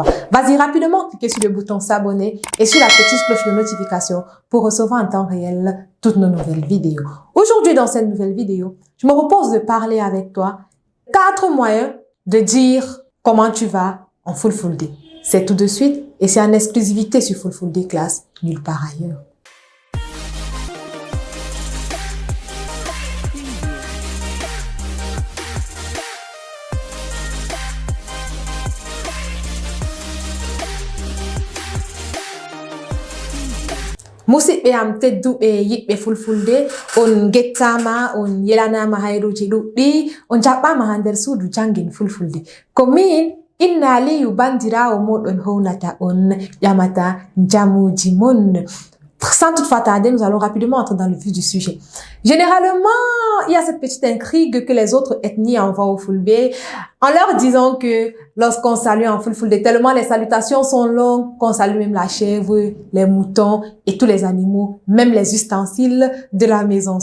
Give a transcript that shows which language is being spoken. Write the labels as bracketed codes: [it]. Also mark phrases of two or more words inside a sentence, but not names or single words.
[fr] Vas-y rapidement, cliquez sur le bouton s'abonner et sur la petite cloche de notification pour recevoir en temps réel toutes nos nouvelles vidéos. Aujourd'hui dans cette nouvelle vidéo, je me propose de parler avec toi 4 moyens de dire comment tu vas en Full Day. C'est tout de suite et c'est en exclusivité sur Full Day Class, nulle part ailleurs. [ff] Musidɓe am tedduɓe yiɓɓe Fulfulde, on gettama, on yelanama hayruji ɗuɗɗi, on jaɓɓama ha nder suudu jangin Fulfulde. Ko min Inna Aliyu bandirawo moɗon hownata on ƴamata jamuji mon. [fr] Sans toutefois tarder, nous allons rapidement entrer dans le vif du sujet. Généralement, il y a cette petite intrigue que les autres ethnies envoient au Fulbe en leur disant que lorsqu'on salue en Fulfulde, tellement les salutations sont longues qu'on salue même la chèvre, les moutons et tous les animaux, même les ustensiles de la maison.